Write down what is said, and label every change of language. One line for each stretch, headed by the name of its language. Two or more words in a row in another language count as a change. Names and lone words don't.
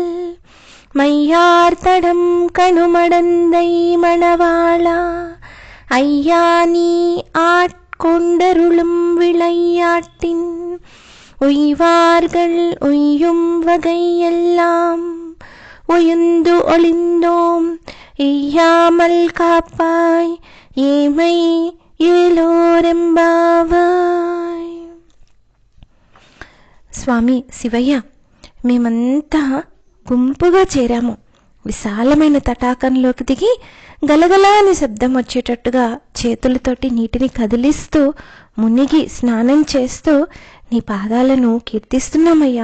Tamil: மையார்த்தடம் கணுமடந்தை மணவாளா ஐயா நீ ஆட்கொண்டருளும் விளையாட்டின் உய்வார்கள் உய்யும் வகையெல்லாம் உயர்ந்து ஒளிந்தோம் இய்யாமல் காப்பாய் ஏமை ఏలోరెంబావాయ్.
Telugu: స్వామి శివయ్య, మేమంతా గుంపుగా చేరాము. విశాలమైన తటాకంలోకి దిగి గలగలా అని శబ్దం వచ్చేటట్టుగా చేతులతోటి నీటిని కదిలిస్తూ మునిగి స్నానం చేస్తూ నీ పాదాలను కీర్తిస్తున్నామయ్యా.